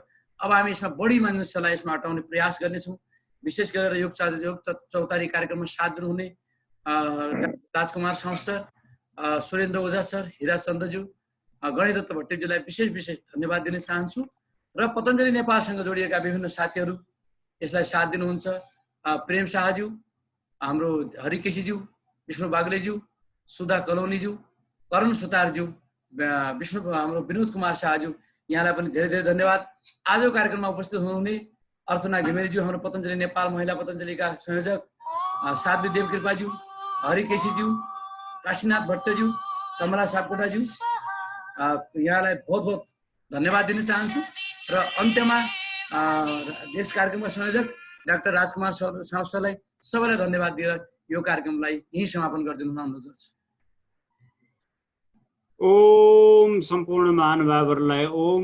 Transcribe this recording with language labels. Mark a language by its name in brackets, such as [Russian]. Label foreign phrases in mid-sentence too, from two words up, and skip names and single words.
[Nepali] अब हामी यसमा बढी मानिसहरूलाई यसमा हटाउने प्रयास गर्नेछौँ। विशेष गरेर योग चौतारी कार्यक्रममा साथ दिनुहुने राजकुमार साउस सर, सुरेन्द्र ओझा सर, हिराज चन्द्रज्यू, गणेश दत्त भट्टज्यूलाई विशेष धन्यवाद दिन चाहन्छु। र पतञ्जलि नेपालसँग जोडिएका विभिन्न साथीहरू यसलाई साथ दिनुहुन्छ। प्रेम शाहज्यू, हाम्रो हरि केसीज्यू, विष्णु बागलेज्यू, सुधा कलोनीज्यू, करण सुतारज्यू, विष्णु हाम्रो विनोद कुमार शाहज्यू, यहाँलाई पनि धेरै धेरै धन्यवाद। आजको कार्यक्रममा उपस्थित हुनुहुने अर्चना घिमिरेज्यू, हाम्रो पतञ्जलि नेपाल महिला पतञ्जलिका संयोजक, साध्वी देवकृपाज्यू, हरि केसीज्यू, काशीनाथ भट्टज्यू, कमला सापकोटाज्यू, यहाँलाई [Hindi] बहुत बहुत [Nepali] धन्यवाद दिन चाहन्छु। र अन्त्यमा यस कार्यक्रमका संयोजक डाक्टर राजकुमार साउसलाई सबैलाई धन्यवाद दिएर यो कार्यक्रमलाई यही समापन गरिदिनु हुन अनुरोध गर्छु। ओम सम्पूर्ण महानुभावहरूलाई ओम।